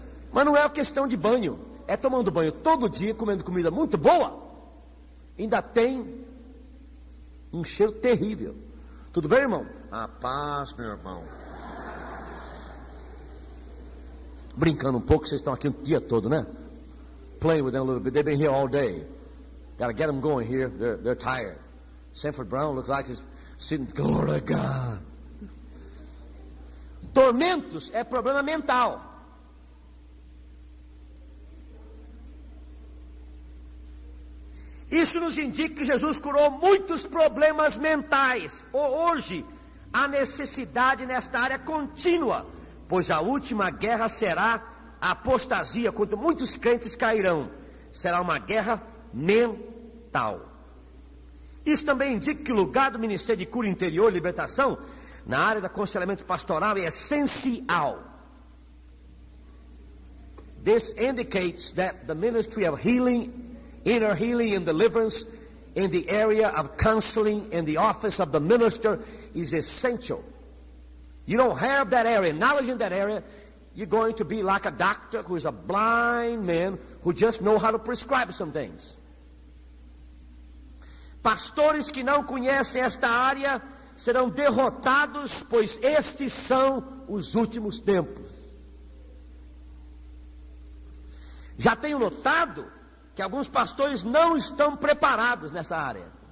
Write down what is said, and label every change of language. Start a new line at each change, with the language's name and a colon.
Portuguese: Mas não é uma questão de banho. É tomando banho todo dia, comendo comida muito boa. Ainda tem um cheiro terrível. Tudo bem, irmão? A paz, meu irmão. Brincando um pouco, vocês estão aqui o dia todo, né?
English: Playing with them a little bit. They've been here all day. Gotta get them going here. They're tired. Sanford Brown looks like he's sitting. Glory to God.
Portuguese: Tormentos é problema mental. Isso nos indica que Jesus curou muitos problemas mentais. Hoje, a necessidade nesta área contínua, pois a última guerra será a apostasia, quando muitos crentes cairão. Será uma guerra mental. Isso também indica que o lugar do Ministério de Cura Interior e Libertação, na área do aconselhamento pastoral, é essencial.
English: This indicates that the ministry of healing, inner healing and deliverance in the area of counseling in the office of the minister is essential. You don't have that area, knowledge in that area, you're going to be like a doctor who is a blind man who just know how to prescribe some things.
Portuguese: Pastores que não conhecem esta área serão derrotados, pois estes são os últimos tempos. Já tenho notado que alguns pastores não estão preparados nessa área.